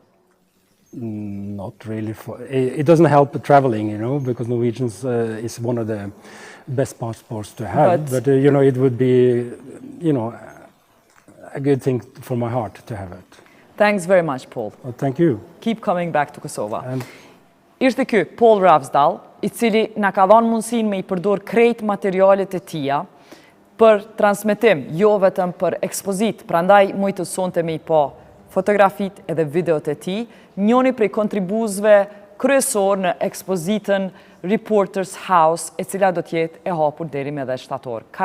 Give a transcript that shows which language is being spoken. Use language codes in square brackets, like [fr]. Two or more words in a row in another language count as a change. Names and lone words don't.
[en] Not really. It doesn't help traveling, because Norwegians is one of the best passports to have. But it would be, a good thing for my heart to have it. Thanks very much, Paul. Well, thank you. Keep coming back to Kosovo. [sq] Ishte ky Paul Refsdal, I cili na ka dhënë mundësinë me I përdor krejt materialet e tija për transmetim, jo vetëm për ekspozit. Prandaj mujtë sonte me I pa fotografit edhe videot e tij, njëri prej kontribuesve kryesor në ekspozitën Reporters House, e cila do të jetë e hapur deri me 10 shtator.